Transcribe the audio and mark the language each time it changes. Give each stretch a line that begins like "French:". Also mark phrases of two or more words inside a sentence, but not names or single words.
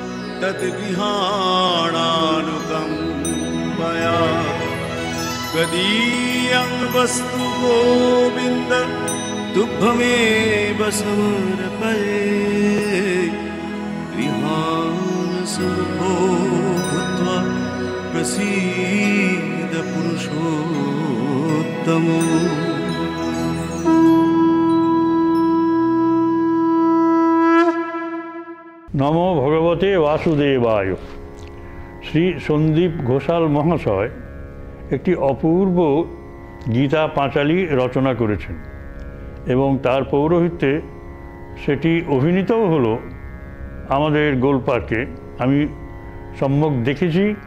Sanskrit: तद्गृहाणानुकम्पया गदीयं वस्तु गोविन्द तुभ्यमेव समर्पये गृहाणसुखो भूत्वा प्रसीद पुरुषोत्तमो। নমো ভগবতে বাসুদেবায়।
Bangla: শ্রী সন্দীপ ঘোষাল মহাশয় একটি অপূর্ব গীতা পাঁচালী রচনা করেছেন এবং তার পৌরোহিত্যে সেটি অভিনীতও হলো আমাদের গোলপার্কে। আমি সম্যক দেখেছি।